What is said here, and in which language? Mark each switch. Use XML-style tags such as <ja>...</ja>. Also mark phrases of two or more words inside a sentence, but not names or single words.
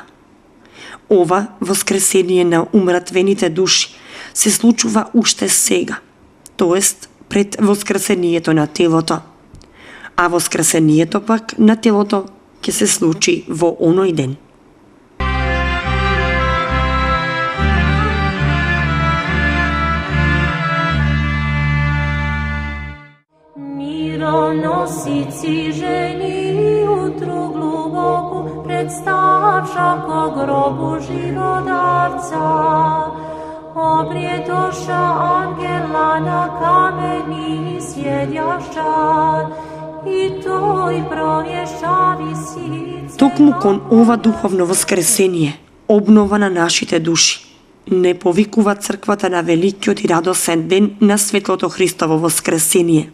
<mk>Ова воскресение на умратвените души се случува уште сега, тоест пред воскресението на телото, а воскресението пак на телото ќе се случи во оној ден.</mk> <cu>Мироносици жени утру глубоку представша ко гробу живодавца. Обриетоша ангела на камени сједјашча, и тој провјеша висице.</cu> <mk>Токму кон ова духовно воскресение, обнова на нашите души, не повикува црквата на великиот и радосен ден на светлото Христово воскресение.</mk>